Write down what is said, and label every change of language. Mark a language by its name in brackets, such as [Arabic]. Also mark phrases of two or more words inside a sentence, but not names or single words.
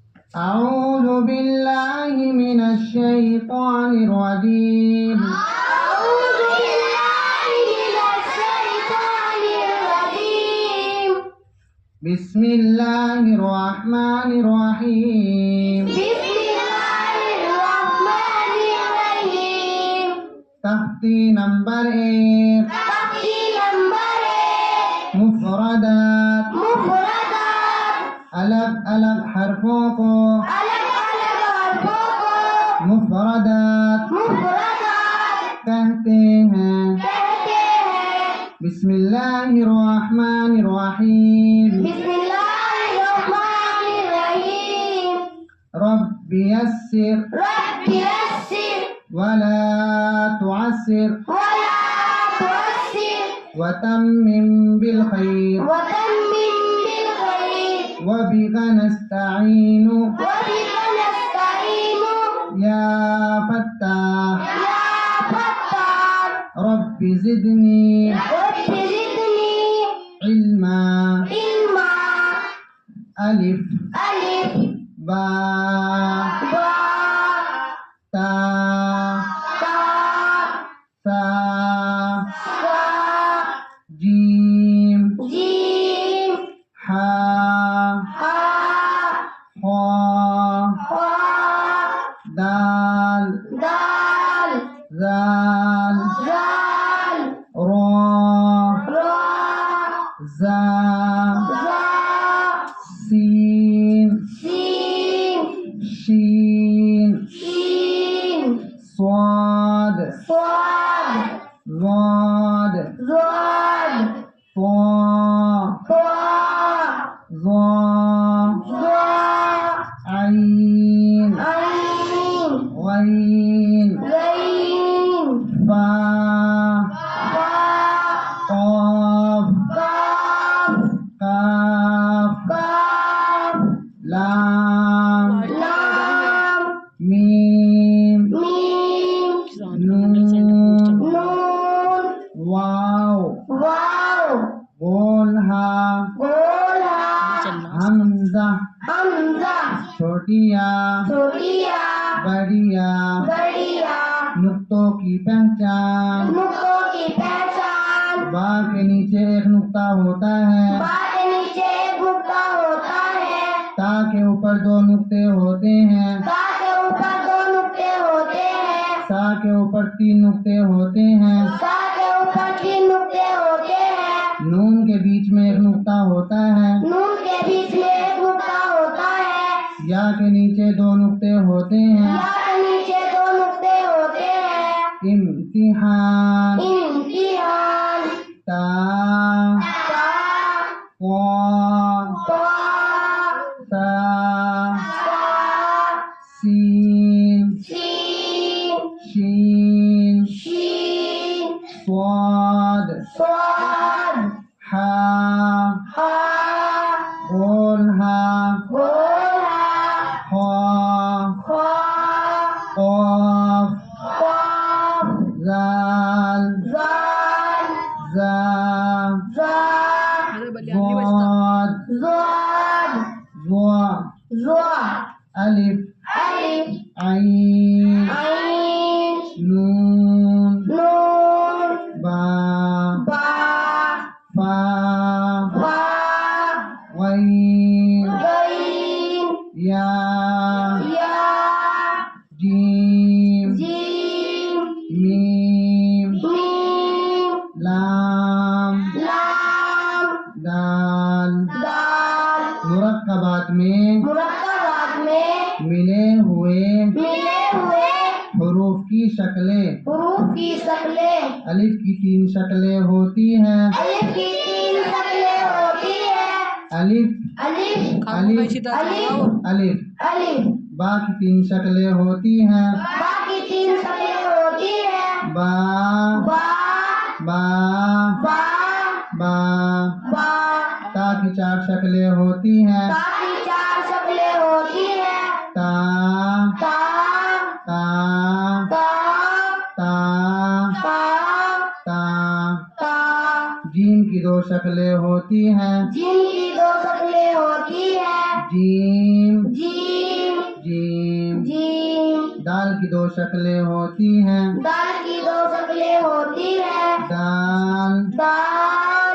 [Arabic] أعوذ بالله من الشيطان الرجيم. أعوذ بالله من الشيطان الرجيم. بسم الله الرحمن الرحيم. بسم الله الرحمن الرحيم. [Urdu] تختی نمبر 1. تختی نمبر 1. مفردات. مفردات. الگ الگ حرفوں کو الگ الگ حرفوں کو مفردات مفردات کہتے ہیں. کہتے ہیں. [Arabic] بسم اللہ الرحمن الرحیم. بسم اللہ الرحمن الرحیم. رب یسر رب یسر ولا تعسر ولا تعسر وتمم بالخير وتمم بالخير وبك نستعين وبك نستعين يا فتاح يا فتاح رب زدني رب زدني علما. علما. ألف ألف با با تا تا سا سا جيم جيم حا حا خا خا دال دال زال زال را را زا زا سين سين شين شين صاد صاد ضاد ضاد طا طا ظا ظا عين عين غين غين فا فا قاف قاف قاف قاف لام لام ميم ميم نون نون واو واو [Urdu] غولها گولہا حمزہ حمزہ چھوٹیا چھوٹیا بڑیا بڑیا نقطوں کی پہچان. نقطوں کی پہچان. با کے نیچے ایک نقطہ ہوتا ہے. با کے نیچے ایک نقطہ ہوتا ہے. تا کے اوپر 2 نقطے ہوتے ہیں. تا کے اوپر 2 نقطے ہوتے ہیں. سا کے اوپر 3 نقطے ہوتے ہیں. سا کے اوپر 3 نقطے ہوتے ہیں. نون کے بیچ میں ایک نقطہ ہوتا ہے. نون کے بیچ میں ایک نقطہ ہوتا ہے. یا کے نیچے 2 نقطے ہوتے ہیں. یا کے نیچے 2 نقطے ہوتے ہیں. امتحان. امتحان. [Arabic] تا تا قا طا سا سا سین سین شین شین صاد صاد حا ہا غولها گولہا خا خا قاف قاف زال زال زا زا ضاد زاد ضا زوا الف الف عين عین نون نون با با فا فا غين غین یا یا جیم جیم میم میم لام لام دال. دال. [Urdu] مرکبات میں مرکبات میں ملے ہوئے حروف کی شکلیں. حروف کی شکلیں. الف کی 3 شکلیں ہوتی ہیں. الف کی 3 شکلیں ہوتی ہیں. الف الف الف الف الف. الف. با کی 3 شکلیں ہوتی ہیں. با کی 3 شکلیں ہوتی ہیں. با با با با با. با. تا کی 4 شکلیں ہوتی ہیں. تا کی 4 شکلیں ہوتی ہیں. تا تا تا تا تا تا تا. تا. جیم کی 2 شکلیں ہوتی ہیں. جیم کی 2 شکلیں ہوتی ہیں. جیم جیم کی دو شکلیں ہوتی ہیں، دال کی دو شکلیں ہوتی ہیں، دال دال